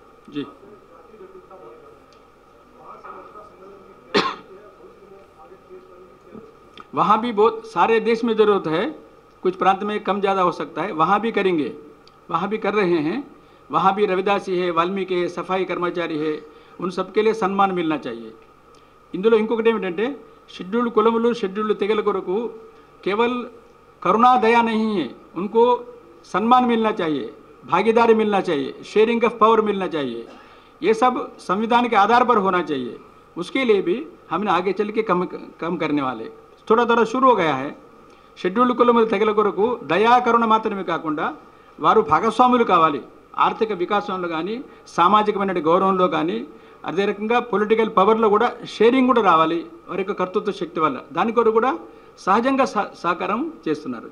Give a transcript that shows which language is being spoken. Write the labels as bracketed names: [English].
[Hindi] जी वहाँ भी बहुत सारे देश में ज़रूरत है, कुछ प्रांत में कम ज़्यादा हो सकता है, वहाँ भी करेंगे, वहाँ भी कर रहे हैं. वहाँ भी रविदासी है, वाल्मीकि है, सफाई कर्मचारी है, उन सबके लिए सम्मान मिलना चाहिए. [Telugu] ఇందులో ఇంకొకటి ఏమిటంటే షెడ్యూల్డ్ కులములు, షెడ్యూల్డ్ తెగల కొరకు [Hindi] కేవల్ కరుణా దయా नहीं है, उनको सम्मान मिलना चाहिए, भागीदारी मिलना चाहिए, शेयरिंग ऑफ पावर मिलना चाहिए, ये सब संविधान के आधार पर होना चाहिए। उसके लिए भी हमने आगे चल के कम करने वाले थोड़ा थोड़ा शुरू हो गया है। [Telugu] షెడ్యూల్డ్ కులం తెగల కొరకు దయాకరుణ మాత్రమే కాకుండా వారు భాగస్వాములు కావాలి, ఆర్థిక వికాసంలో కానీ సామాజికమైన గౌరవంలో కానీ అదే రకంగా పొలిటికల్ పవర్లో కూడా షేరింగ్ కూడా రావాలి వారి యొక్క కర్తృత్వ శక్తి వల్ల. దాని కొరకు కూడా సహజంగా సహకారం చేస్తున్నారు.